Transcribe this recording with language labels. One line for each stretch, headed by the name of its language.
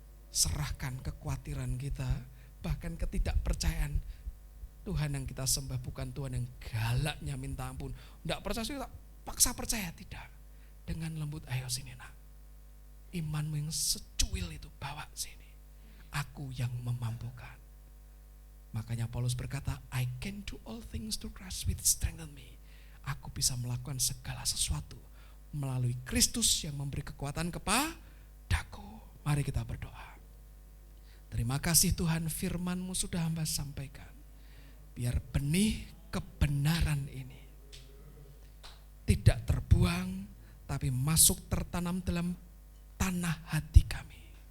Indonesian: Serahkan kekhawatiran kita, bahkan ketidakpercayaan. Tuhan yang kita sembah bukan Tuhan yang galaknya minta ampun. Tidak percaya, kita paksa percaya, tidak. Dengan lembut, ayo sini nak. Imanmu yang secuil itu bawa sini. Aku yang memampukan. Makanya Paulus berkata,
English: I can do all things through Christ which strengthen me.
Indonesian: Aku bisa melakukan segala sesuatu melalui Kristus yang memberi kekuatan kepadaku. Mari kita berdoa. Terima kasih Tuhan, firman-Mu sudah hamba sampaikan. Biar benih kebenaran ini tidak terbuang, tapi masuk tertanam dalam tanah hati kami.